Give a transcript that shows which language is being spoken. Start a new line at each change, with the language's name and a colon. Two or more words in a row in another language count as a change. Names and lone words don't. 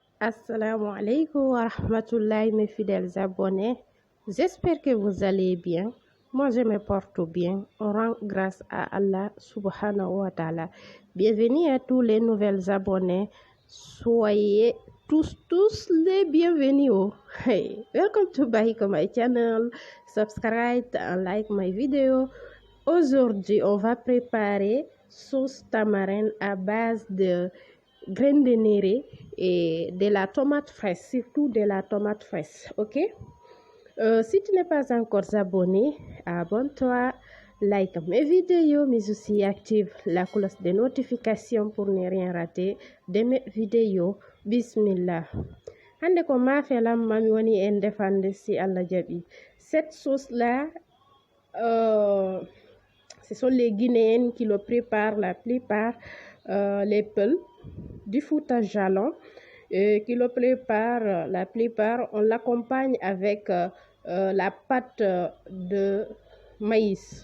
Arabic: السلام عليكم ورحمة الله
French: mes fidèles abonnés. J'espère que vous allez bien. Moi, je me porte bien. On rend grâce à Allah
Arabic: سبحانه وتعالى.
French: Bienvenue à tous les nouveaux abonnés. Soyez tous les bienvenus.
English: Hey, welcome to my channel. Subscribe and like my video.
French: Aujourd'hui, on va préparer sauce tamarin à base de graines de néré et de la tomate fraîche, surtout de la tomate fraîche, ok? Si tu n'es pas encore abonné, abonne-toi, like mes vidéos, mais aussi active la cloche de notification pour ne rien rater de mes vidéos. Bismillah.
Fula: Hande ko mafe lamma mi woni en defande si Allah jabi.
French: Cette sauce là, ce sont les Guinéens qui le préparent la plupart, les Peuls du Fouta Jalon qui le préparent la plupart. On l'accompagne avec la pâte de maïs.